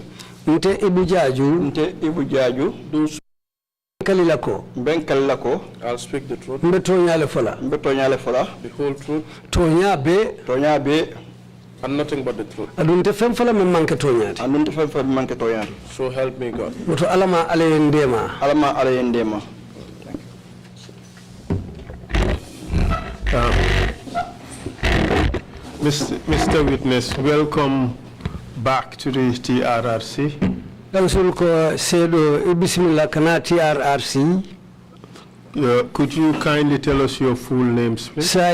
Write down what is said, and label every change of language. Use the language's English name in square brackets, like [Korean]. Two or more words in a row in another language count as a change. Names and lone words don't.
[Mandingo] Nte EBOU JARJU. Nte EBOU JARJU. Do kalilako. Ben kalilako. [English] I'll speak the truth. [Mandingo] Mbetonyale fola. Mbetonyale fola. [English] The whole truth. [Mandingo] Tonya be. Tonya be. [English] And nothing but the truth. [Mandingo] Adunte fem fola me manke tonyati. Adunte fem fola me manke tonyati. [English] So help me God. [Mandingo] Muto alama aleyendema. Alama aleyendema. [English] Mr. Witness, welcome back to the TRRC. Could you kindly tell us your full names, please?